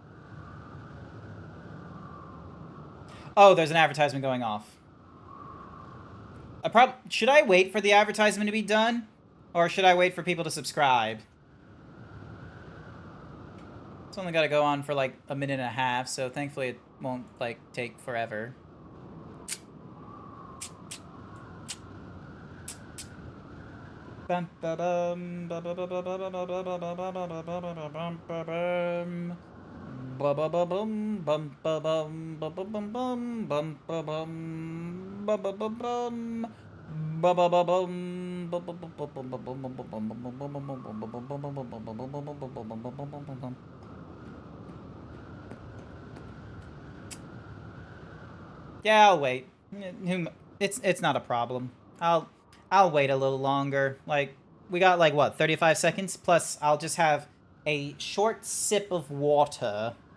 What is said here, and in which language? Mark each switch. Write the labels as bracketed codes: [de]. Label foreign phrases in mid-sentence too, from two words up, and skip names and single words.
[en] Oh, there's an advertisement going off. Should I wait for the advertisement to be done? Or should I wait for people to subscribe? It's only gotta go on for like a minute and a half, so thankfully it won't like take forever. Bum ba bum ba ba ba ba ba ba ba ba ba ba ba ba bum ba bum ba ba ba bum bum ba bum ba ba bum bum bum ba bum ba ba ba bum ba ba ba bum ba ba ba bum. Yeah, I'll wait. It's not a problem. I'll wait a little longer. Like, we got like what, 35 seconds? Plus I'll just have a short sip of water.